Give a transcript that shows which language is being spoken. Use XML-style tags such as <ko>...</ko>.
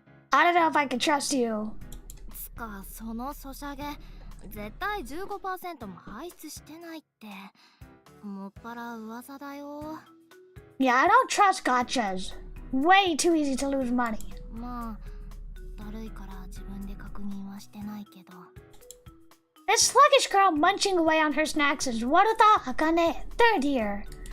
<en>I don't know if I can trust you.</en> <ja>つかそのソシャゲ絶対 15% も排出してないってもっぱら噂だよ</ja> <en>Yeah, I don't trust gachas. Way too easy to lose money.</en> <ja>まあだるいから自分で確認はしてないけど</ja> <en>This sluggish girl munching away on her snacks is Waruta Akane, third year.</en>